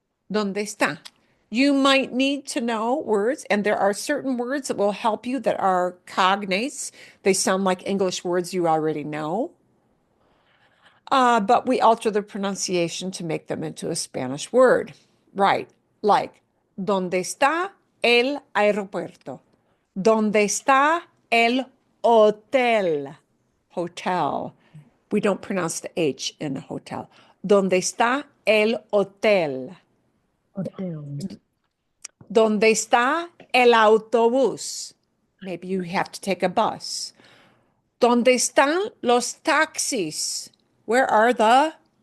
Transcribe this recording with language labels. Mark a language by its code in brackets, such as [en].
[es] ¿Dónde está? [en] You might need to know words, and there are certain words that will help you that are cognates. They sound like English words you already know. But we alter the pronunciation to make them into a Spanish word. Right, like, [es] ¿dónde está el aeropuerto? ¿Dónde está el hotel? Hotel. [en] We don't pronounce the H in a hotel. [es] ¿Dónde está el hotel? Hotel. ¿Dónde está el autobús? [en] Maybe you have to take a bus. [es] ¿Dónde están los taxis? [en] Where are the